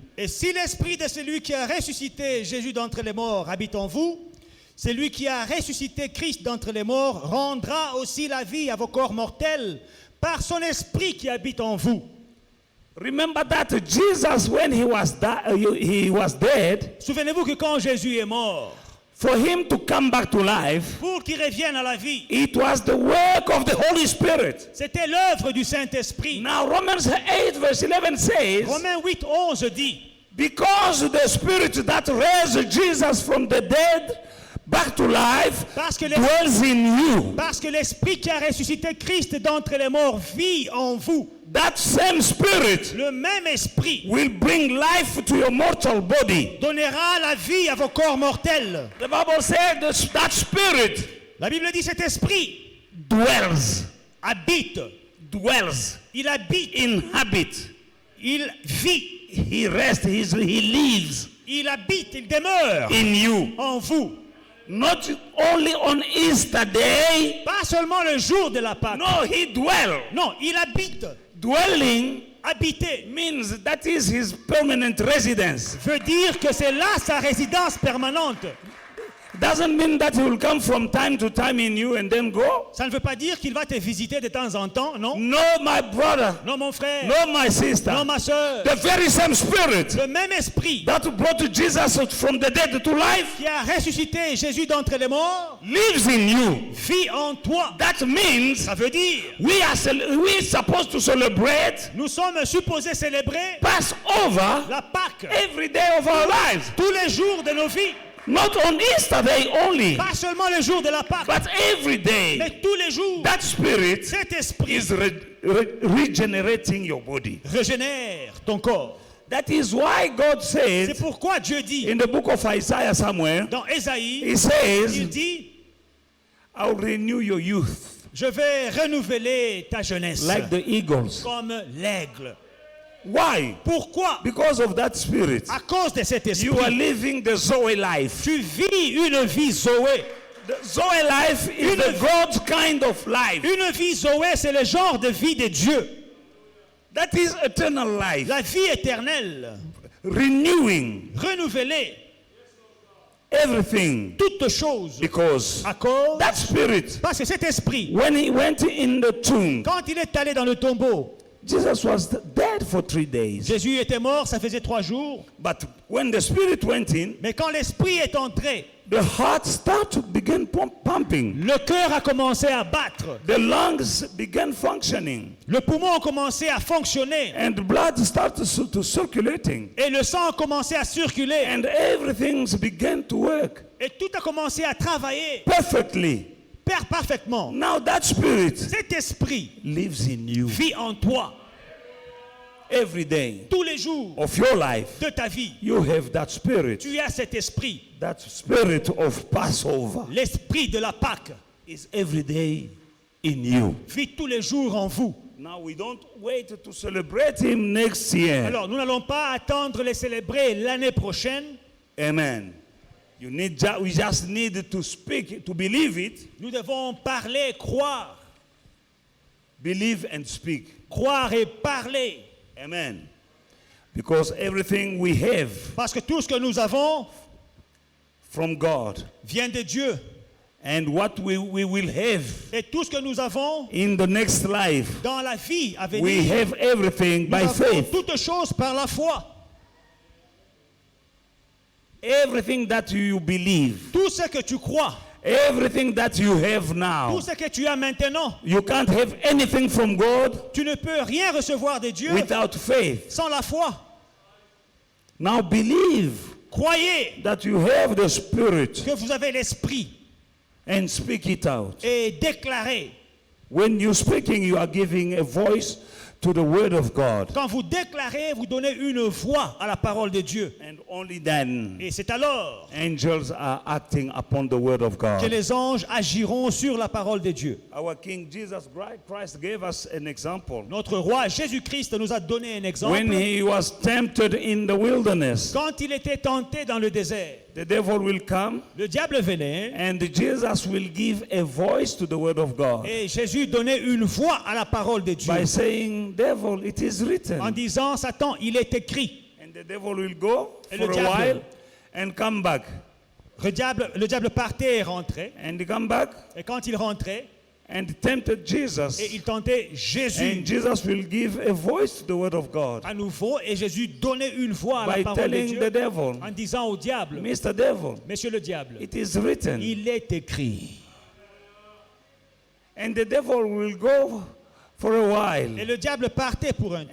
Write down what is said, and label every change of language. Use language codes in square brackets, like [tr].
[fr] et si l'esprit de celui qui a ressuscité Jésus d'entre les morts habite en vous, celui qui a ressuscité Christ d'entre les morts rendra aussi la vie à vos corps mortels par son esprit qui habite en vous. [en] Remember that Jesus, when he was dead, [fr] Souvenez-vous que quand Jésus est mort, [en] for him to come back to life, [fr] pour qu'il revienne à la vie, [en] it was the work of the Holy Spirit. [fr] c'était l'œuvre du Saint-Esprit. [en] Now Romans 8 verse 11 says, [fr] Romains 8, 11 dit, [en] because the spirit that raised Jesus from the dead back to life [fr] parce que [en] dwells in you. [fr] parce que l'esprit qui a ressuscité Christ d'entre les morts vit en vous. [en] That same spirit [fr] Le même esprit [en] will bring life to your mortal body. [fr] donnera la vie à vos corps mortels. [en] The Bible said that spirit [fr] La Bible dit cet esprit [en] dwells, [fr] dwells, il habite, [en] inhabit. [fr] il vit, [en] He rests, he lives [fr] il habite, il demeure [en] in you. [fr] en vous. [en] Not only on Easter Day. [fr] Pas seulement le jour de la Pâque. [en] No, he dwells. [fr] Non, il habite. [en] Dwelling [fr] Habiter [en] means that is his permanent residence. [fr] veut dire que c'est là sa résidence permanente. [en] Doesn't mean that he will come from time to time in you and then go. [fr] Ça ne veut pas dire qu'il va te visiter de temps en temps, non? [en] No, my brother. [fr] Non, mon frère. [en] No, my sister. [fr] Non, ma soeur. [en] The very same spirit [fr] Le même esprit [en] that brought Jesus from the dead to life [fr] qui a ressuscité Jésus d'entre les morts [en] lives in you. [fr] vit en toi. [en] That means [fr] Ça veut dire [en] we are supposed to celebrate [fr] nous sommes supposés célébrer [en] Passover [fr] la Pâque [en] every day of our lives. [fr] tous les jours de nos vies. [en] Not on Easter Day only, [fr] Pas seulement le jour de la Pâque, [en] but every day. [fr] mais tous les jours. [en] That spirit [fr] Cet esprit [en] is regenerating your body. [fr] régénère ton corps. [en] That is why God [fr] C'est [en] said [fr] pourquoi Dieu dit [en] in the book of Isaiah somewhere, [fr] dans Ésaïe, [en] He says, [fr] il dit, [en] I'll renew your youth [fr] je vais renouveler ta jeunesse [en] like the eagles. [fr] comme l'aigle. [en] Why? [fr] Pourquoi? [en] Because of that spirit. [fr] À cause de cet [en] You are [fr] esprit. [en] living the Zoe life. [fr] Tu vis une vie Zoé. [en] The Zoe life is the God's kind of life. [fr] Une vie Zoé, c'est le genre de vie de Dieu. [en] That is eternal life. [fr] La vie éternelle, [en] Renewing [fr] renouvelée, [en] everything. [fr] toutes choses. [en] Because [fr] À cause, [en] that spirit, [fr] parce que cet esprit, [en] when he went in the tomb, [fr] quand il est allé dans le tombeau, [en] Jesus was dead for 3 days. [fr] Jésus était mort, ça faisait 3 jours. [en] But when the spirit went in, [fr] Mais quand l'esprit est entré, [en] the heart started to begin pumping. [fr] le cœur a commencé à battre. [en] The lungs began functioning. [fr] Le poumon a commencé à fonctionner. [en] And the blood started to circulating. [fr] Et le sang a commencé à circuler. [en] And everything began to work [fr] Et tout a commencé à travailler [en] perfectly. [fr] parfaitement. [en] Now that spirit [fr] Cet esprit [en] lives in you [fr] vit en toi [en] every day [fr] tous les jours [en] of your life. [fr] de ta vie. [en] You have that spirit. [fr] Tu as cet esprit. [en] That spirit of Passover [fr] L'esprit de la Pâque [en] is every day in you. [fr] vit tous les jours en vous. [en] Now we don't wait to celebrate him next year. [fr] Alors, nous n'allons pas attendre les célébrer l'année prochaine. [en] Amen. We just need to speak, to believe it, [fr] Nous devons parler, croire. [en] believe and speak. [fr] Croire et parler. [en] Amen. Because everything we have [fr] Parce que tout ce que nous avons [en] from God [fr] vient de Dieu. [en] and what we will have [fr] Et tout ce que nous avons [en] in the next life, [fr] dans la vie à venir, [en] we have everything [fr] nous [en] by [fr] avons [en] faith. [fr] toutes choses par la foi. [en] Everything that you believe, [fr] Tout ce que tu crois, [en] everything that you have [fr] tout [en] now, [fr] ce que tu as maintenant, [en] you can't have anything from God [fr] tu ne peux rien recevoir de Dieu [en] without faith. [fr] sans la foi. [en] Now believe [fr] Croyez [en] that you have the Spirit [fr] que vous avez l'esprit [en] and speak it out. [fr] et déclarez. [en] When you're speaking, you are giving a voice to the Word of God. [fr] Quand vous déclarez, vous donnez une voix à la parole de Dieu. [en] And only then [fr] Et c'est alors [en] angels are acting upon the Word of [fr] que [en] God. [fr] les anges agiront sur la parole de Dieu. [en] Our King Jesus Christ gave us an example. [fr] Notre roi Jésus-Christ nous a donné un [en] When [fr] exemple. [en] he was tempted in the wilderness, [fr] Quand il était tenté dans le désert, [en] the devil will come [fr] le diable venait [en] and Jesus will give a voice to the Word of God [fr] et Jésus donnait une voix à la parole de Dieu [en] by saying, devil, it is [fr] en [en] written. [fr] disant, Satan, il est écrit. [en] And the devil will go [fr] Et [en] for [fr] le [en] a [fr] diable. [en] while and come back. [fr] Le diable partait et rentrait. [en] And he come back [fr] Et quand il rentrait, [en] and tempted Jesus. [fr] et il tentait [en] And [fr] Jésus [en] Jesus will give a voice to the Word of God [fr] à nouveau, et Jésus donnait une voix à la [en] by [fr] parole de [en] telling [fr] Dieu [en] the devil, [fr] en disant au diable, [en] Mr. Devil, [fr] Monsieur le diable, [en] it is written. [fr] il est écrit. [en] And the devil will go for a [fr] Et [en] while [fr] le diable partait pour un temps.